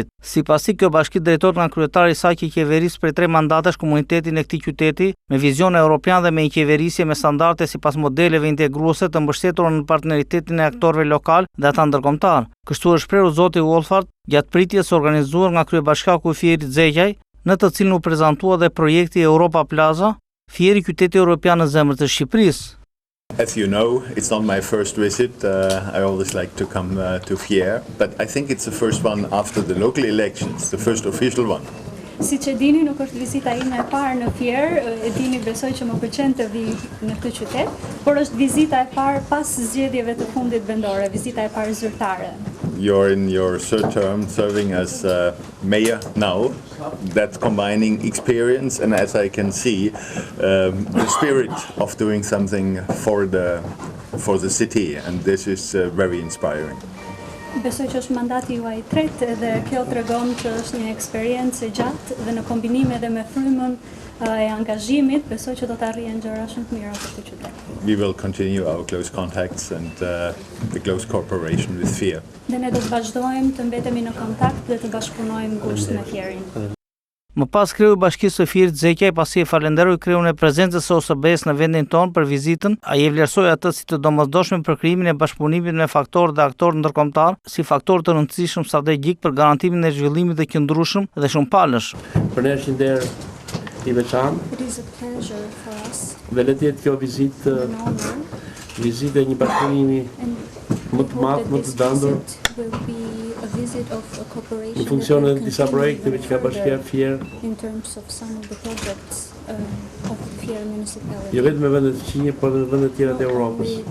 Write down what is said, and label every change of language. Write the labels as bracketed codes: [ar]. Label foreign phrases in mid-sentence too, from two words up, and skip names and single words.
[sq] Sipas tij, kjo bashki drejtohet nga kryetari i saj që qeveris prej 3 mandatesh komunitetin e këtij qyteti me vizion evropian dhe me një qeverisje me standarde sipas modeleve integruese të mbështetura në partneritetin e aktorëve lokal dhe ata ndërkombëtar. Kështu është shprehur zoti Wolfart gjatë pritjes organizuar nga kryebashkiaku i Fierit Xheqaj, në të cilin u prezantua dhe projekti Europa Plaza, Fieri qyteti europian në zemër të Shqipërisë. [en] As you know, it's not my first visit. I always like to come to Fier, but I think it's the first one after the local elections, the first official one. [sq] Siç e dini, nuk është vizita ime e parë në Fier, e dini besoj që më pëlqen të vi në këtë qytet, por është vizita e parë pas zgjedhjeve të fundit vendore, vizita e parë zyrtare. [en] You're in your third term serving as mayor now. That's combining experience and, as I can see, the spirit of doing something for the city, and this is very inspiring. [sq] Besoj që është mandati juaj i tretë dhe kjo tregon që është një eksperiencë e gjatë dhe në kombinim edhe me frymën e angazhimit, besoj që do të arrihen gjëra shumë të mira për këtë qytet. [en] We will continue our close contacts and the close cooperation with Fier. [sq] Dhe ne do të vazhdojmë të mbetemi në kontakt dhe të bashkëpunojmë ngushtë me Fierin. Më pas kreu i bashkisë së Fierit Xheqaj, pasi e falenderoi kreun e prezencës së OSBE-s në vendin tonë për vizitën, ai e vlerësoi atë si të domosdoshme për krijimin e bashkëpunimit me faktorë dhe aktorë ndërkombëtar, si faktor të rëndësishëm strategjik për garantimin e zhvillimit të qëndrueshëm dhe shumëpalësh. Për ne është një nder i veçantë. [en] It is a pleasure for us. [sq] Dhe le të jetë kjo vizitë e një bashkëpunimi më të madh, më të dandur. Në funksion e disa projekteve që ka bashkia Fier. Jo vetëm me vendet të Qinje, por edhe në vendet tjera të Europës.